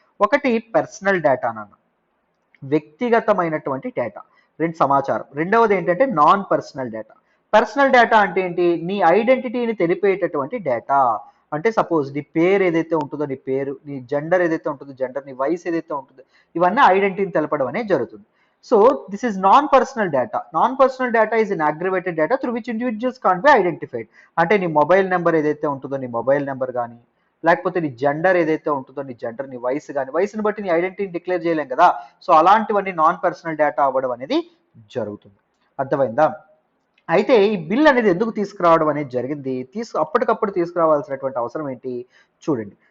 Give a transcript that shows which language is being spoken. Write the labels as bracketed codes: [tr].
[te] ఒకటి personal data అన్న, వ్యక్తిగతమైనటువంటి డేటా, రెండు సమాచారం. రెండవది ఏంటంటే non personal data. Personal data అంటే ఏంటి, నీ ఐడెంటిటీని తెలిపేటటువంటి డేటా. అంటే సపోజ్ నీ పేరు ఏదైతే ఉంటుందో నీ పేరు, నీ జెండర్ ఏదైతే ఉంటుందో జెండర్, నీ వయసు ఏదైతే ఉంటుందో ఇవన్నీ ఐడెంటిటీని తెలపడం అనేది జరుగుతుంది. [en] So this is non-personal data. Non-personal data is an aggregated data through which individuals can't be identified. [te] అంటే నీ మొబైల్ నెంబర్ ఏదైతే ఉంటుందో నీ మొబైల్ నెంబర్ కానీ, లేకపోతే నీ జెండర్ ఏదైతే ఉంటుందో నీ జెండర్, నీ వయసు కానీ, వయసుని బట్టి నీ ఐడెంటిటీని డిక్లేర్ చేయలేం కదా. సో అలాంటివన్నీ నాన్ పర్సనల్ డేటా అవ్వడం అనేది జరుగుతుంది. అర్థమైందా? అయితే ఈ బిల్ అనేది ఎందుకు తీసుకురావడం అనేది జరిగింది, అప్పటికప్పుడు తీసుకురావాల్సినటువంటి అవసరం ఏంటి చూడండి.